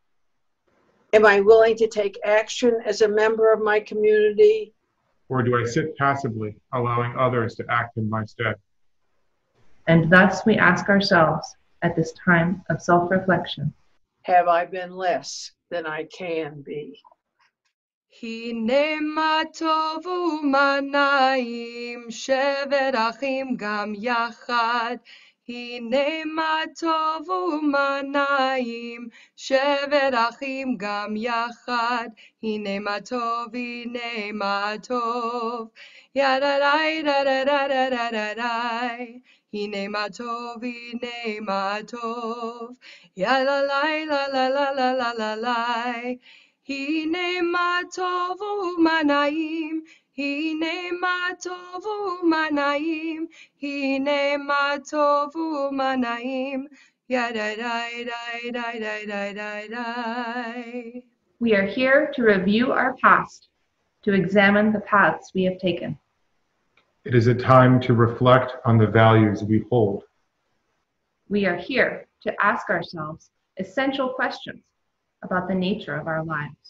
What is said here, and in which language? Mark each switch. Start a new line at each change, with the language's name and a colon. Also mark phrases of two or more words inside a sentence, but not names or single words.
English: Am I willing to take action as a member of my community? Or do I sit passively, allowing others to act in my stead? And thus we ask ourselves at this time of self-reflection, Have I been less than I can be?
Hebrew: הנה מה טוב ומה נעים, שבת אחים גם יחד. הנה מה טוב ומה נעים, שבת אחים גם יחד. הנה מה טוב, הנה מה טוב. ידעי, דדדדדדדי. הנה מה טוב, הנה מה טוב. Ya la la la la la la la la la. הנה מה טוב ומה נעים. הנה מה טוב ומה נעים. הנה מה טוב ומה נעים. Ya da da da da da da da da.
English: We are here to review our past, to examine the paths we have taken. It is a time to reflect on the values we hold. We are here to ask ourselves essential questions about the nature of our lives.